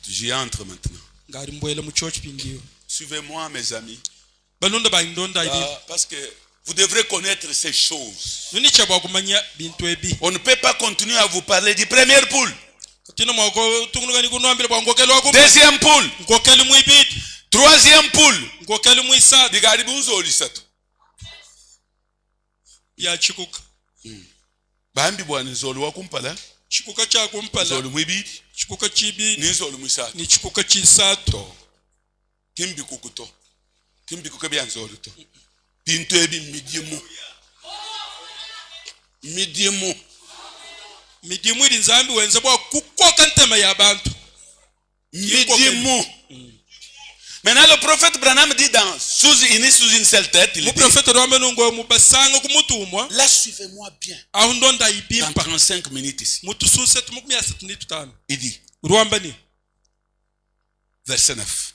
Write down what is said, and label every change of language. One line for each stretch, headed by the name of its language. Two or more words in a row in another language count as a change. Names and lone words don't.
French: J'y entre maintenant. Suivez-moi, mes amis. Parce que vous devrez connaître ces choses. On ne peut pas continuer à vous parler du premier poule. Deuxième poule. Troisième poule.
Luba-Lulua: Bambi bwana nzolo wakumpala chikuka cha kumpala nzolo mwibidi chikuka chibi ni nzolo mwisatu ni chikuka chisato kimbi kukebya nzolo to bintu ebi midimu iri nzambi wenza bwa kukoka ntema y'abantu midimu.
French: Maintenant le prophète Branham dit sous une seule tête, il dit, là suivez-moi bien. Dans 35 minutes ici. Il dit, verset 9.